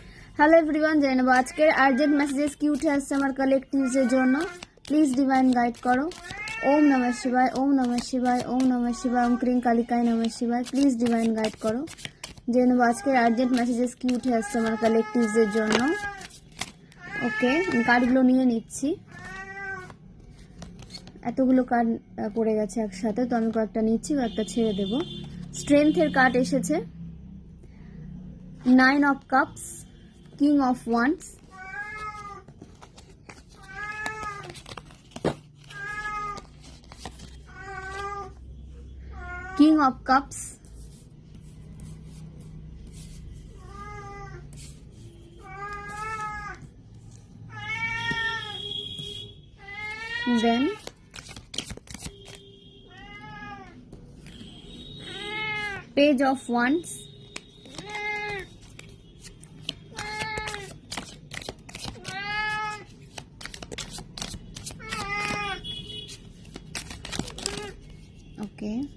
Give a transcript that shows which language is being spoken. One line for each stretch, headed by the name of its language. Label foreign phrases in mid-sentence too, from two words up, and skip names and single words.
English: Hello everyone,
Bangla: জেনে নেব আজকের
English: urgent messages
Bangla: কি উঠে আসছে আমার কালেক্টিভসের জন্য।
English: please divine guide করো।
Sanskrit: ওম নমঃ শিবায়, ওম নমঃ শিবায়, ওম নমঃ শিবায়, ওম ক্রিং কালিকায় নমঃ শিবায়।
English: please divine guide করো।
Bangla: জেনে নেব আজকের
English: urgent messages
Bangla: কি উঠে আসছে আমার কালেক্টিভসের জন্য। ওকে, আমি কার্ডগুলো নিয়ে নিচ্ছি। এতগুলো কার্ড পড়ে গেছে একসাথে, তো আমি কয়েকটা নিচ্ছি, কয়েকটা ছেড়ে দেব।
English: Strength's card এসেছে, 9 of cups, King of wands, King of cups, then Page of wands, okay,